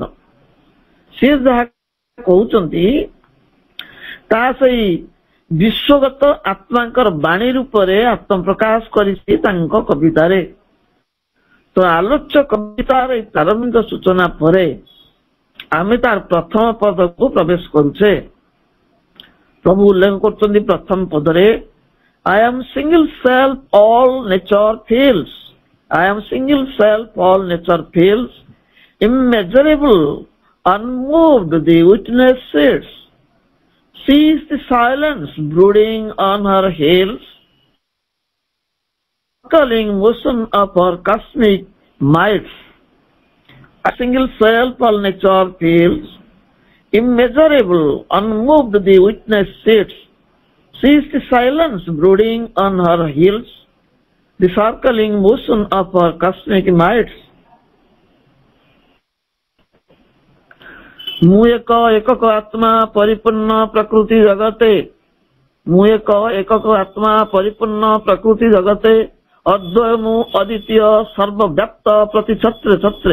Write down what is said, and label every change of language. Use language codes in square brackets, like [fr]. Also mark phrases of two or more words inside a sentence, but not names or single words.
[or] ସେ ଯାହା କହୁଛନ୍ତି ତାହା ସେଇ ବିଶ୍ୱଗତ ଆତ୍ମାଙ୍କର ବାଣୀ ରୂପରେ ଆତ୍ମପ୍ରକାଶ କରିଛି ତାଙ୍କ କବିତାରେ। ତ ଆଲୋଚ୍ୟ କବିତାର ଏହି ପ୍ରାରମ୍ଭିକ ସୂଚନା ପରେ ଆମେ ତାର ପ୍ରଥମ ପଦକୁ ପ୍ରବେଶ କରୁଛେ। ପ୍ରଭୁ ଉଲ୍ଲେଖ କରୁଛନ୍ତି ପ୍ରଥମ ପଦରେ [en] I am single self all nature feels. I am single self all nature feels. Immeasurable, unmoved the witness sits. Sees the silence brooding on her heels. Calling motion of her cosmic might. A single self all nature feels. Immeasurable, unmoved the witness sits. Sees the silence brooding on her heels. The circling motion of her cosmic might. [or] ମୁଁ ଏକକ ଆତ୍ମା ପରିପୂର୍ଣ୍ଣ ପ୍ରକୃତି ଜଗତେ। ମୁଁ ଏକକ ଆତ୍ମା ପରିପୂର୍ଣ୍ଣ ପ୍ରକୃତି ଜଗତେ। ଅଦ୍ୱୟ ମୁଁ ଅଦ୍ୱିତୀୟ ସର୍ବବ୍ୟାପ୍ତ ପ୍ରତି ଛତ୍ରେ ଛତ୍ରେ।